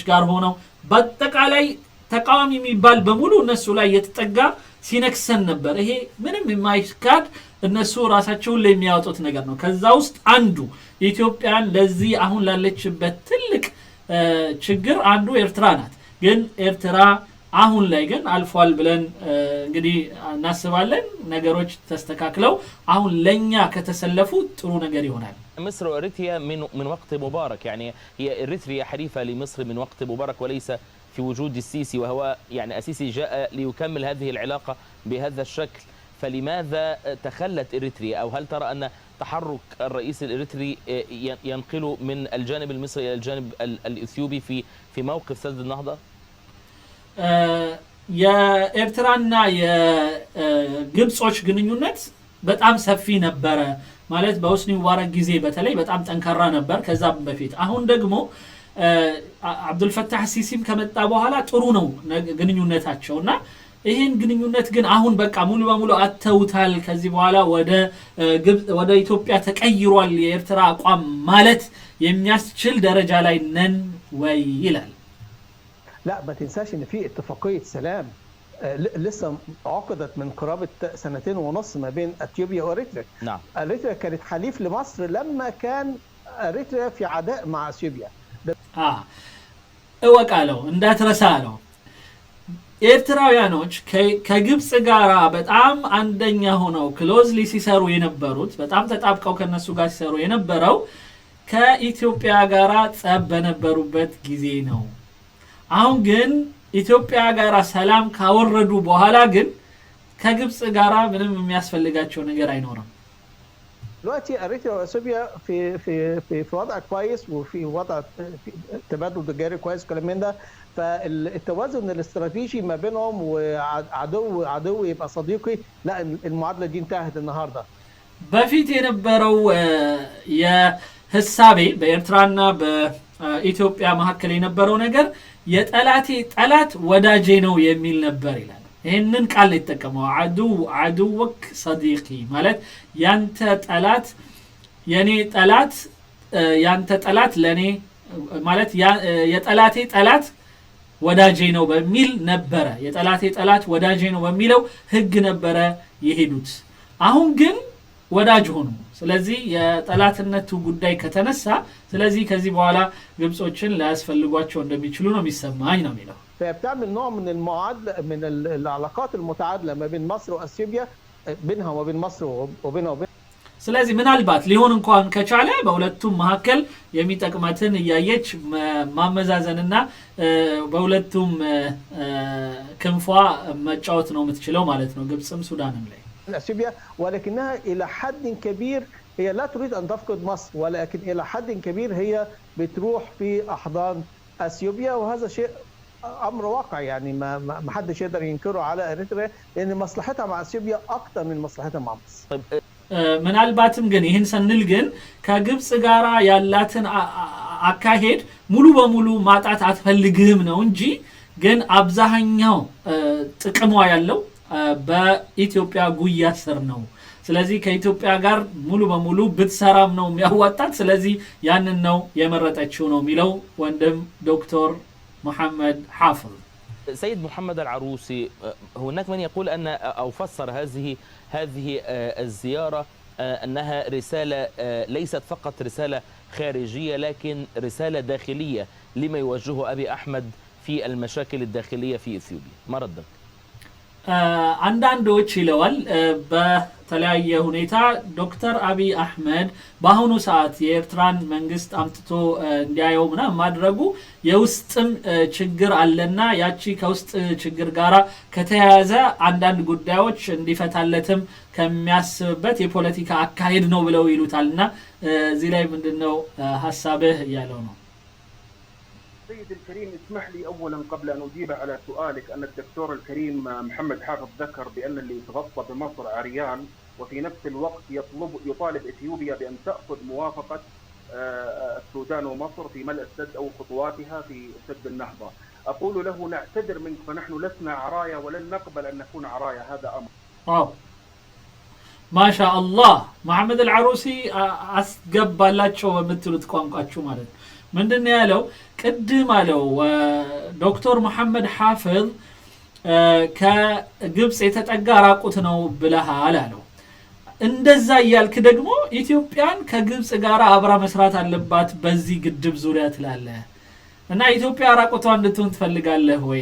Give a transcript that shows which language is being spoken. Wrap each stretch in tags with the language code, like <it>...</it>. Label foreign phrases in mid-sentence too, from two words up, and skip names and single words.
<am>ጋር ሆነው በአጠቃላይ ተቃዋሚ የሚባል በሙሉ እነሱ ላይ የተጠጋ ሲነክሰን ነበር ይሄ ምንም የማይካድ እነሱ ራሳቸውን ለሚያወጡት ነገር ነው ከዛ ውስጥ አንዱ ኢትዮጵያን ለዚህ አሁን ላለችበት ትልቅ ችግር አንዱ ኤርትራ ናት ግን ኤርትራ አሁን ላይ ግን አልፏል ብለን እንግዲህ እናስባለን ነገሮች ተስተካክለው አሁን ለኛ ከተሰለፉ ጥሩ ነገር ይሆናል</am> <ar>مصر واريتريا من وقت مبارك يعني هي اريتريا حليفه لمصر من وقت مبارك وليس في وجود السيسي وهو يعني السيسي جاء ليكمل هذه العلاقه بهذا الشكل فلماذا تخلت اريتريا او هل ترى ان تحرك الرئيس الاريتري ينقل من الجانب المصري الى الجانب الاثيوبي في موقف سد النهضه</ar> <am>የኤርትራና የግብጾች ግንኙነት በጣም ሰፊ ነበር ማለት በሁስኒ ሙባረክ ጊዜ በተለይ በጣም ጠንካራ ነበር ከዛም በፊት አሁን ደግሞ አብዱል ፈታህ ሲሲም ከመጣ በኋላ ጥሩ ነው ግንኙነታቸውና ይሄን ግንኙነት ግን አሁን በቃ ሙሉ በሙሉ አተውታል ከዚህ በኋላ ወደ ኢትዮጵያ ተቀይሯል የኤርትራ አቋም ማለት የሚያስችል ደረጃ ላይ ነን ወይ ይላል</am> <ar>لا ما تنساش ان في اتفاقيه سلام لسه عقدت من قرابه 2.5 ما بين اثيوبيا واريتريا نعم اريتريا كانت حليف لمصر لما كان اريتريا في عداء مع اثيوبيا</ar> <am>እወቃለሁ እንዳትረሳለው ኤርትራውያኖች ከግብጽ ጋር በጣም አንደኛ ሆነው ክሎዝሊ ሲሰሩ የነበሩት በጣም ተጣብቀው ከነሱ ጋር ሲሰሩ የነበረው ከኢትዮጵያ ጋር ጸብ በነበሩበት ጊዜ ነው አሁን ግን ኢትዮጵያ ጋር ሰላም ካወረዱ በኋላ ግን ከግብጽ ጋር ምንም የሚያስፈልጋቸው ነገር አይኖርም</am> <ar>دلوقتي اريتريا واثيوبيا في وضع كويس وفي وضع تبادل تجاري كويس كلام من ده فالتوازن الاستراتيجي ما بينهم وعدو يبقى صديقي لا المعادله دي انتهت النهارده</ar> <am>በፊት የነበረው የሐሳቤ በኤርትራና በኢትዮጵያ መካከል የነበረው ነገር የጠላቴ ጠላት ወዳጄ ነው የሚል ነበር ይላል ይሄንን ቃል የተጠቀመው አዱወክ صديقي ማለት ያንተ ጠላት የኔ ጠላት ያንተ ጠላት ለኔ ማለት የጠላቴ ጠላት ወዳጄ ነው በሚል ነበረ የጠላቴ ጠላት ወዳጄ ነው በሚለው ህግ ነበረ የሄዱት። አሁን ግን ወዳጅ ሆኑ። ስለዚህ የጠላትነቱ ጉዳይ ከተነሳ ስለዚህ ከዚህ በኋላ ግብጾችን ላያስፈልጓቸው እንደሚችሉ ነው የሚሰማኝ ነው የሚለው።</am> <ar>فبتعمل نوع من المعادله من العلاقات المتعادله ما بين مصر واثيوبيا بينها وبين مصر وبينها وبين</ar> <am>ስለዚህ ምናልባት ሊሆን እንኳን ከቻለ በሁለቱም መካከል የሚጠቅማትን ያየች ማመዛዘንና በሁለቱም ክንፏ መጫወት ነው የምትችለው ማለት ነው ግብጽም ሱዳንም ላይ</am> <ar>اثيوبيا ولكنها الى حد كبير هي لا تريد ان تفقد مصر ولكن الى حد كبير هي بتروح في احضان اثيوبيا وهذا شيء امر واقع يعني ما حدش يقدر ينكره على اريتريا لان مصلحتها مع اثيوبيا اكثر من مصلحتها مع مصر.</ar> <am>ምናልባትም ግን ይህን ስንል ግን ከግብጽ ጋራ ያላትን አካሄድ ሙሉ በሙሉ ማጣት አትፈልግም ነው እንጂ ግን አብዛኛው ጥቅሟ ያለው በኢትዮጵያ ጉያ ስር ነው። ስለዚህ ከኢትዮጵያ ጋር ሙሉ በሙሉ ብትሰራም ነው የሚያዋጣት። ስለዚህ ያንን ነው የመረጠችው ነው የሚለው ወንድም ዶክተር محمد حافظ.</am> <ar>سيد محمد العروسي، هناك من يقول أن أو فسر هذه الزيارة أنها رسالة ليست فقط رسالة خارجية لكن رسالة داخلية لما يوجهه أبي أحمد في المشاكل الداخلية في إثيوبيا. ما ردك؟</ar> <am>አንዳንዶች ይለዋል በተለያየ ሁኔታ ዶክተር አብይ አህመድ በአሁኑ ሰዓት የኤርትራን መንግስት አምጥቶ እንዲያየው ምናምን ማድረጉ የውስጥም ችግር አለና ያቺ ከውስጥ ችግር ጋራ ከተያያዘ አንዳንድ ጉዳዮች እንዲፈታለትም ከሚያስብበት የፖለቲካ አካሄድ ነው ብለው ይሉታልና እዚህ ላይ ምንድነው ሐሳብህ ያለው ነው?</am> <ar>سيد الكريم اسمح لي اولا قبل ان اجيب على سؤالك ان الدكتور الكريم محمد حافظ ذكر بان اللي يتغطى بمصر عريان وفي نفس الوقت يطالب اثيوبيا بان تاخذ موافقه السودان ومصر في ملء السد او خطواتها في سد النهضه. اقول له نعتذر منك فنحن لسنا عرايا ولن نقبل ان نكون عرايا هذا امر. ما شاء الله</ar> <am>محمد العروسي አስገባላቸው በምትሉት ቋንቋችሁ ማለት ምንድነው ያለው? ቅድም አለው ዶክተር መሐመድ ሐፊዝ ከግብጽ የተጠጋ ራቁት ነው ብለሃል አለው። እንደዛ ያልክ ደግሞ ኢትዮጵያን ከግብጽ ጋር አብራ መስራት አለባት በዚህ ግድብ ዙሪያ ትላለህ እና ኢትዮጵያ ራቁቷን እንድትሆን ትፈልጋለህ ወይ?</am>